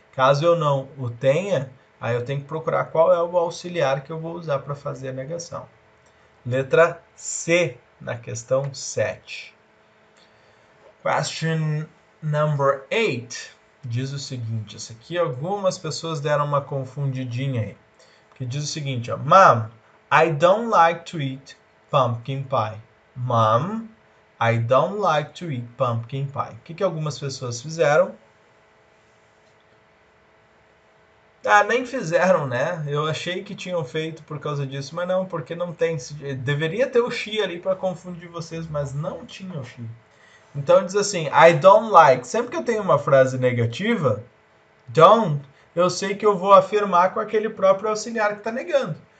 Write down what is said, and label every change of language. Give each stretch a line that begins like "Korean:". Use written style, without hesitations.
Portuguese: Caso eu não o tenha, aí eu tenho que procurar qual é o auxiliar que eu vou usar para fazer a negação. Letra C, na questão 7.
English: Question number 8
Portuguese: diz o seguinte. Essa aqui algumas pessoas deram uma confundidinha aí. Que diz o seguinte, ó.
English: Mom, I don't like to eat pumpkin pie. Mom, I don't like to eat pumpkin pie.
Portuguese: O que algumas pessoas fizeram? Ah, nem fizeram, né? Eu achei que tinham feito por causa disso, mas não, porque não tem. Deveria ter o she ali para confundir vocês, mas não tinha o she. Então diz assim,
English: I don't like.
Portuguese: Sempre que eu tenho uma frase negativa, don't, eu sei que eu vou afirmar com aquele próprio auxiliar que está negando.